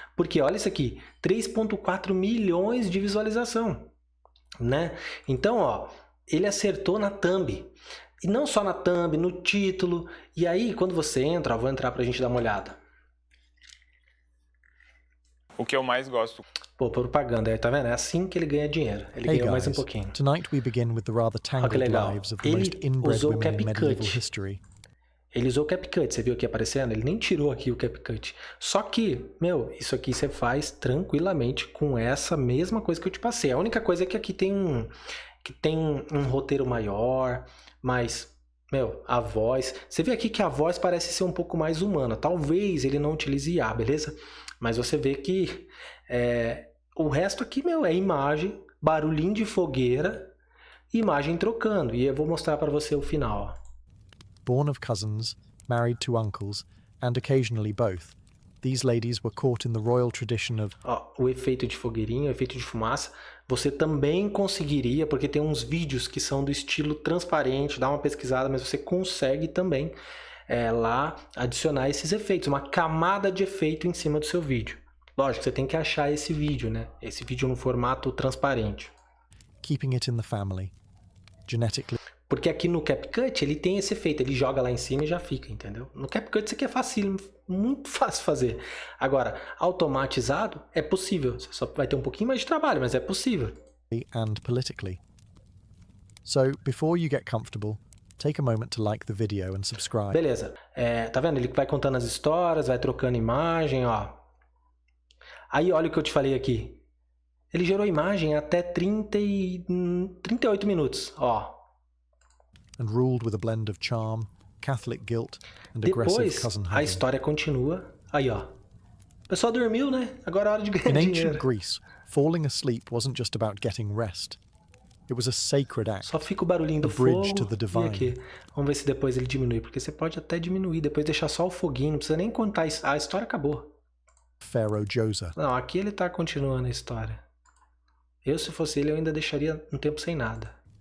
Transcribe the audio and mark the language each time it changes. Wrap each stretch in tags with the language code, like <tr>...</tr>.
<pt>Porque olha isso aqui, 3,4 milhões de visualização, né? Então, ó, ele acertou na thumb. E não só na thumb, no título. E aí, quando você entra, ó, vou entrar pra gente dar uma olhada. O que eu mais gosto. Pô, propaganda, aí tá vendo? É assim que ele ganha dinheiro. Ele ganhou mais um pouquinho.</pt> <en>Tonight we begin with the rather tangled lives of the most inbred women in medieval history.</en> <pt>Ele usou o CapCut, você viu aqui aparecendo? Ele nem tirou aqui o CapCut. Só que, meu, isso aqui você faz tranquilamente com essa mesma coisa que eu te passei. A única coisa é que aqui tem um roteiro maior, mas, meu, a voz... Você vê aqui que a voz parece ser um pouco mais humana. Talvez ele não utilize IA, beleza? Mas você vê que o resto aqui, meu, é imagem, barulhinho de fogueira, imagem trocando. E eu vou mostrar para você o final.</pt> <en>Born of cousins, married to uncles, and occasionally both, these ladies were caught in the royal tradition of...</en> <pt>Ó, o efeito de fogueirinha, o efeito de fumaça, você também conseguiria, porque tem uns vídeos que são do estilo transparente, dá uma pesquisada, mas você consegue também lá adicionar esses efeitos, uma camada de efeito em cima do seu vídeo. Lógico, você tem que achar esse vídeo, né? Esse vídeo no formato transparente.</pt> <en>Keeping it in the family. Genetically.</en> <pt>Porque aqui no CapCut ele tem esse efeito, ele joga lá em cima e já fica, entendeu? No CapCut isso aqui é fácil, muito fácil fazer. Agora, automatizado é possível. Você só vai ter um pouquinho mais de trabalho, mas é possível.</pt> <en>And politically. So, before you get comfortable, take a moment to like the video and subscribe.</en> <pt>Beleza. Tá vendo? Ele vai contando as histórias, vai trocando imagem, ó. Aí olha o que eu te falei aqui. Ele gerou imagem até 38 minutos, ó.</pt> <en>And ruled with a blend of charm, Catholic guilt and aggressive cousin hugging.</en> <pt>A história continua. Aí, ó. O pessoal dormiu, né? Agora é hora de ganhar dinheiro.</pt> <en>In ancient Greece, falling asleep wasn't just about getting rest. It was a sacred act.</en> <pt>Só fica o barulhinho do fogo. E aqui. Vamos ver se depois ele diminui, porque você pode até diminuir, depois deixar só o foguinho, não precisa nem contar. A história acabou.</pt> <en>Pharaoh Djoser.</en> <pt>Não, aqui ele tá continuando a história. Eu, se fosse ele, eu ainda deixaria um tempo sem nada.</pt>